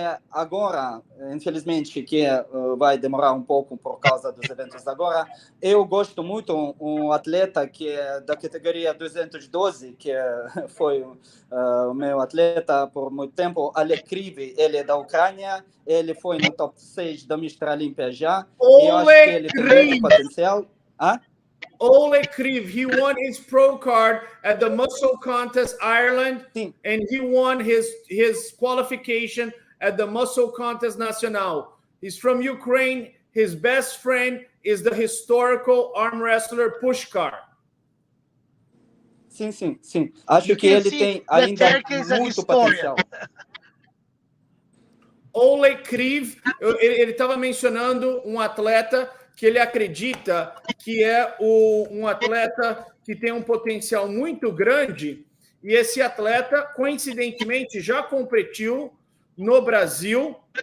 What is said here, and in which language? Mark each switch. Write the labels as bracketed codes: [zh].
[pt] Agora, infelizmente, que vai demorar um pouco por causa dos eventos agora, eu gosto muito um atleta que é da categoria 212, que foi o meu atleta por muito tempo, Oleg Kriv, ele é da Ucrânia, ele foi no top 6 da Mr. Olympia já, e eu acho que ele tem muito potencial. [en] Oleg Kriv, he won his pro card at the Musclecontest Ireland, and he won his qualification at the Musclecontest Nacional. He's from Ukraine. His best friend is the historical arm wrestler Pushkar. [pt] Sim. Acho que ele tem ainda muito potencial. Oleg Kriv, ele estava mencionando um atleta que ele acredita que é um atleta que tem um potencial muito grande, e esse atleta, coincidentemente, já competiu no Brasil.